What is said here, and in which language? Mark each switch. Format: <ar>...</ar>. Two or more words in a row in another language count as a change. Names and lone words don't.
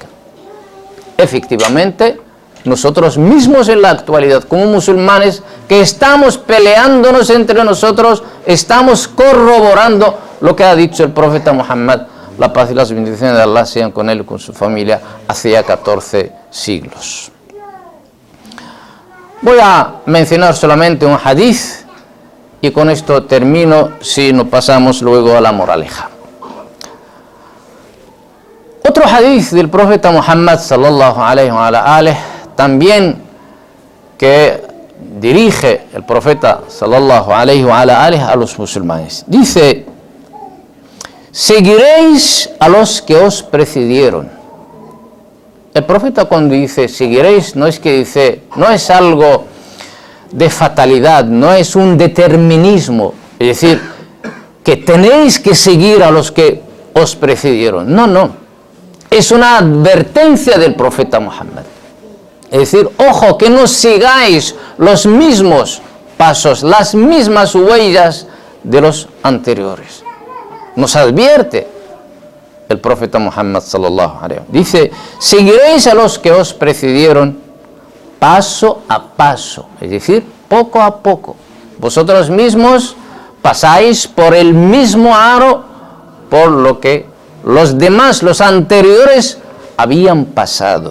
<es>Efectivamente, nosotros mismos en la actualidad, como musulmanes, que estamos peleándonos entre nosotros, estamos corroborando lo que ha dicho el profeta Muhammad, la paz y las bendiciones de Allah sean con él y con su familia, hacía 14 siglos. Voy a mencionar solamente un hadith y con esto termino, si nos pasamos luego a la moraleja. Otro hadith del profeta Muhammad</es> <ar>صلى الله عليه وآله,</ar> <es>también que dirige el profeta</es> <ar>صلى الله عليه وآله</ar> <es>a los musulmanes. Dice: seguiréis a los que os precedieron. El profeta cuando dice seguiréis, no es que dice, no es algo de fatalidad, no es un determinismo, es decir, que tenéis que seguir a los que os precedieron. No, no, es una advertencia del profeta Muhammad. Es decir, ojo, que no sigáis los mismos pasos, las mismas huellas de los anteriores. Nos advierte el profeta Muhammad</es> <ar>صلى الله عليه وسلم.</ar> <es>Dice: seguiréis a los que os precedieron paso a paso, es decir, poco a poco. Vosotros mismos pasáis por el mismo aro por lo que los demás, los anteriores, habían pasado.</es>